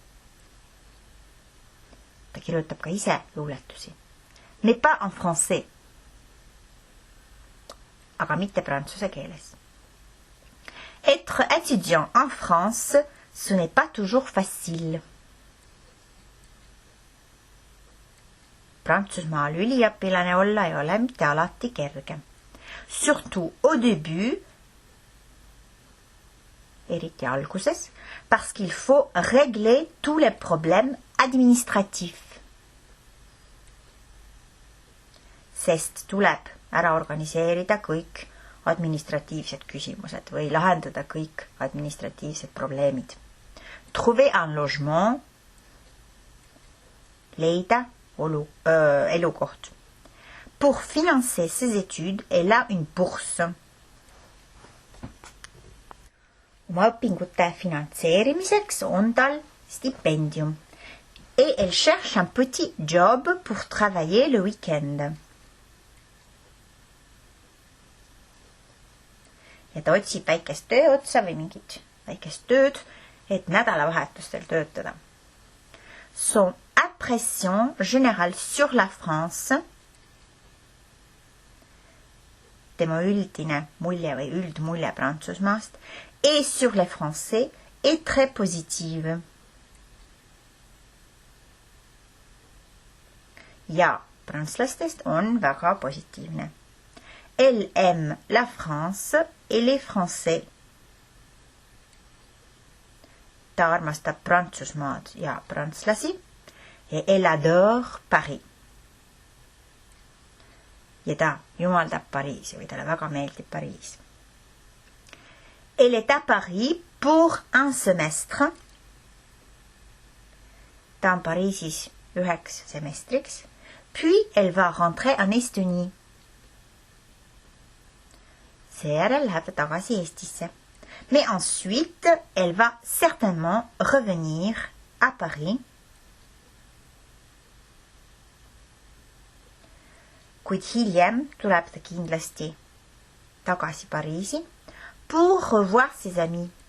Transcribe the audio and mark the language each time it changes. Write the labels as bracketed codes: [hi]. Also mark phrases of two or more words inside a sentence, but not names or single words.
[et] Ta kirjutab ka ise luuletusi. [fr] Mais pas en français. [et] Aga mitte prantsuse keeles. [fr] Être étudiant en France, ce n'est pas toujours facile. [et] Prantsusmaal üliõpilane olla ei ole mitte alati kerge. [fr] Surtout au début, [et] eriti alguses, [fr] parce qu'il faut régler tous les problèmes administratifs. [et] Sest tuleb ära organiseerida kõik administratiivsed küsimused või lahendada kõik administratiivsed probleemid. [fr] Trouver un logement, [et] leida elukoht. [fr] Pour financer ses études, elle a une bourse. [et] Oma õpingute finantseerimiseks on tal stipendium. [fr] Et elle cherche un petit job pour travailler le week-end. [et] Ja ta otsib väikest tööotsa või mingit väikest tööd, et nädalavahetustel töötada. [fr] Son impression générale sur la France, [et] tema üldine mulje või üldmulje Prantsusmaast, [fr] et sur les Français est très positive. [et] Ja prantslastest on väga positiivne. [fr] Elle aime la France et les Français. [et] Ta armastab Prantsusmaad ja prantslasi [fr] et elle adore Paris. [et] ja ta jumaldab Pariisi või talle väga meeldib Pariis. [fr] Elle est à Paris pour un semestre. [et] Ta on Pariisis 1 semestriks. [fr] Puis elle va rentrer en Estonie. [et] Seejärel läheb ta tagasi Eestisse. [fr] Mais ensuite, elle va certainement revenir à Paris. [et] Kuid hiljem tuleb ta kindlasti tagasi Pariisi [fr] pour revoir ses amis.